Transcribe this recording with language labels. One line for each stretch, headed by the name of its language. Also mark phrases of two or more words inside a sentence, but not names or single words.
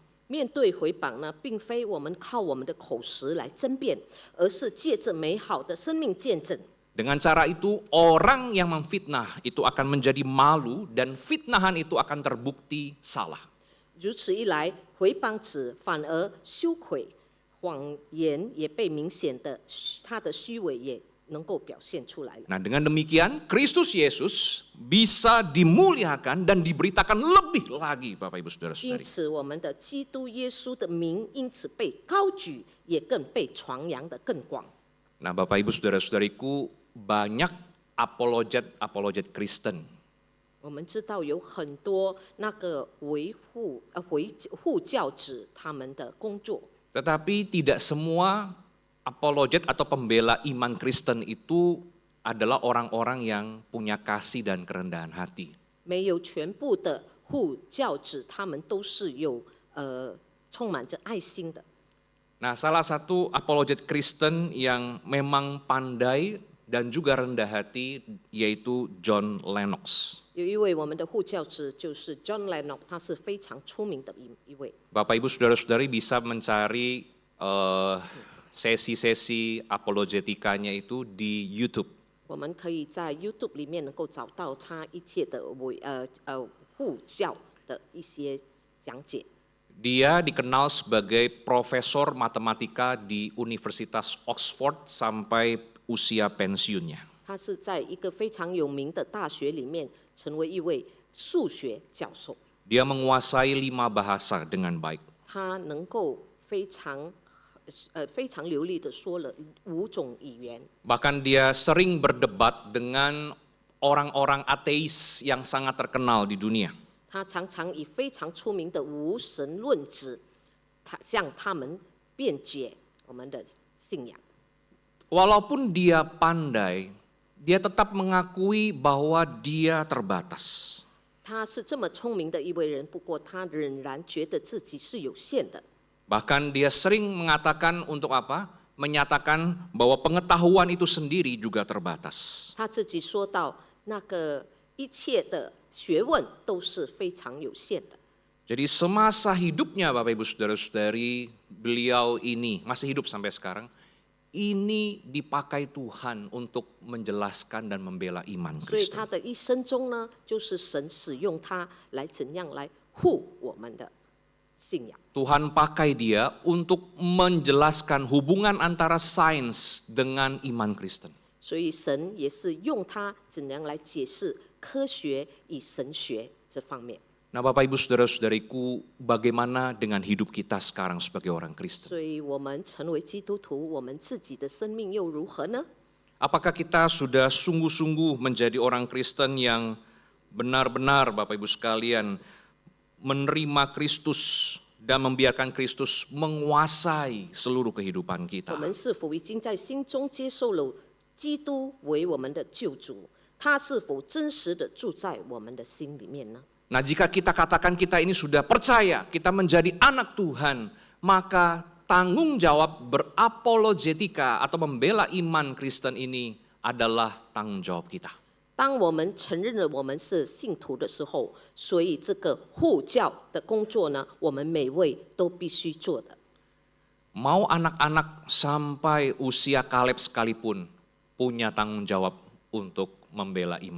Chinese: 面对毁谤呢，并非我们靠我们的口实来争辩，而是借着美好的生命见证。
Indonesian: Dengan cara itu, orang yang memfitnah itu akan menjadi malu dan fitnahan itu akan terbukti salah.
Chinese: 如此一来，毁谤者反而羞愧，谎言也被明显的他的虚伪也能够表现出来了。
Indonesian: Nah, dengan demikian Kristus Yesus bisa dimuliakan dan diberitakan lebih lagi, Bapak Ibu
Chinese: 因
Indonesian: Saudara-saudari.
Chinese: 此，我们的基督耶稣的名因此被高举，也更被传扬的更广。
Indonesian: Nah, Bapak Ibu Saudara-saudariku, banyak apologet Kristen
Chinese: 我们知道有很多那个维护护教者他们的工作，
Indonesian: tetapi tidak semua apologet atau pembela iman Kristen itu adalah orang-orang yang punya kasih dan kerendahan hati.
Chinese: 没有全部的护教者他们都是有充满着爱心的。
Indonesian: Nah, salah satu apologet Kristen yang memang pandai dan juga rendah hati yaitu John Lennox.
Chinese: 有一位我们的护教者就是 John Lennox， 他是非常出名的一位。
Indonesian: Bapak Ibu Saudara-saudari bisa mencari sesi-sesi apologetikanya itu di YouTube.
Chinese: 我们可以在 YouTube 里面能够找到他一切的护教的一些讲解。
Indonesian: Dia dikenal sebagai profesor matematika di Universitas Oxford sampai usia pensiunnya.
Chinese: 他是在一个非常有名的大学里面成为一位数学教授。
Indonesian: Dia menguasai 5 bahasa dengan baik.
Chinese: 他能够非常流利的说了5种语言。
Indonesian: Bahkan dia sering berdebat dengan orang-orang ateis yang sangat terkenal di dunia.
Chinese: 他常常以非常出名的无神论者，向他们辩解我们的信仰。
Indonesian: Walaupun dia pandai, dia tetap mengakui bahwa dia terbatas.
Chinese: 他是这么聪明的一位人，不过他仍然觉得自己是有限的。
Indonesian: Bahkan dia sering mengatakan untuk apa? Menyatakan bahwa pengetahuan itu sendiri juga terbatas.
Chinese: 他自己说到，那个一切的学问都是非常有限的。
Indonesian: Jadi semasa hidupnya Bapak Ibu Saudara-saudari, beliau ini masih hidup sampai sekarang, ini dipakai Tuhan untuk menjelaskan dan membela iman
Chinese: 所以
Indonesian: Kristen.
Chinese: 他的一生中呢，就是神使用他来怎样来护我们的信仰。
Indonesian: Tuhan pakai dia untuk menjelaskan hubungan antara sains dengan iman Kristen.
Chinese: 所以神也是用他怎样来解释科学与神学这方面。
Indonesian: Nah Bapak Ibu Saudara-saudariku, bagaimana dengan hidup kita sekarang sebagai orang Kristen?
Chinese: 所以我们成为基督徒，我们自己的生命又如何呢？
Indonesian: Apakah kita sudah sungguh-sungguh menjadi orang Kristen yang benar-benar Bapak Ibu sekalian menerima Kristus dan membiarkan Kristus menguasai seluruh kehidupan
Chinese: 我
Indonesian: kita?
Chinese: 们是否已经在心中接受了基督为我们的救主？他是否真实的住在我们的心里面呢？
Indonesian: Nah, jika kita katakan kita ini sudah percaya, kita menjadi anak Tuhan, maka tanggung jawab berapologetika atau membela iman Kristen ini adalah tanggung jawab kita.
Chinese: 当我们承认了我们是信徒的时候，所以这个护教的工作呢，我们每位都必须做的。
Indonesian: Mau anak-anak sampai usia Kaleb sekalipun, punya tanggung jawab untuk membela iman